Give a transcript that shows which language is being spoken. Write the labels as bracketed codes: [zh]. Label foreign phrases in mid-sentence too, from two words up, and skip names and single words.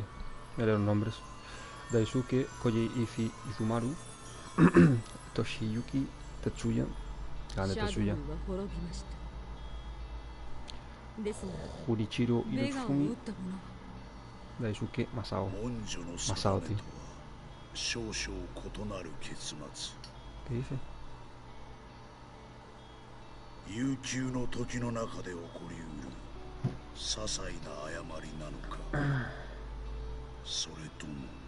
[es] Me leo los nombres. Daisuke, Koji, Ifi, Izumaru, Toshiyuki, Tetsuya. Grande Tetsuya. Junichiro, Irufumi, Daisuke, Masao. [ja] 文書の [es] Masao, [ja] 定 [es] tío. [ja] めとは少々異なる結末。 [es] ¿Qué dice? [ja] 悠久の時の中で起こりうる些細な誤りなのか、それとも